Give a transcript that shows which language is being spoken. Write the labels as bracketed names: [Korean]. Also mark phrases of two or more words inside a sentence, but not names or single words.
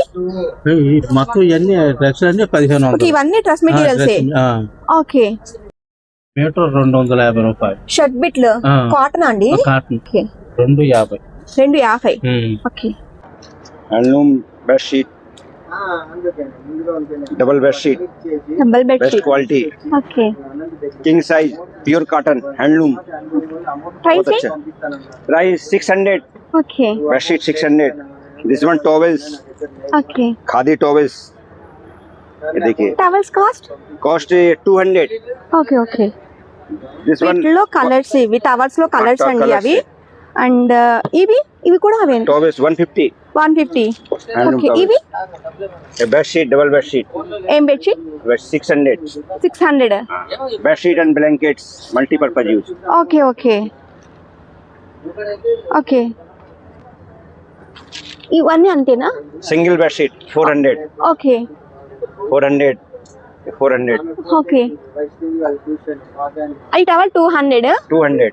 [Telugu] మొత్తం ఇవన్నీ డ్రెస్సులు అన్ని 1500. ఓకే ఇవన్నీ [English] dress materials. [Telugu] ఓకే మీటర్ 250 రూపాయలు. షర్ట్ బిట్లు కాటన్ అండి? కాటన్ ఓకే 250. 250. ఓకే [English] handloom bedsheet, double bedsheet, डबल बेस्ट बेडशीट. क्वालिटी, ओके king size, pure cotton, handloom. प्राइस प्राइस 600. ओके bedsheet 600. this one towels, ओके Khadi towels. [Hindi] ये देखिए [English] टॉवेल्स कॉस्ट 200. okay okay this one [Telugu] వీటిలో కలర్స్ ఇవి టవర్స్ లో కలర్స్ అండి అవి. అండ్ ఇవి కూడా అవే [English] टॉवेल्स 150. 150. Handloom ఓకే towels. [Telugu] ఇవి [English] bedsheet, double bedsheet, [Telugu] ఏం బెడ్షీట్? 600. 600. [English] bedsheet and blankets, multipurpose use. okay okay okay, [Telugu] ఇవన్నీ అంతేనా? [English] single bedsheet [Telugu] 400. ఓకే 400. ఓకే, అది టవల్ 200. 200.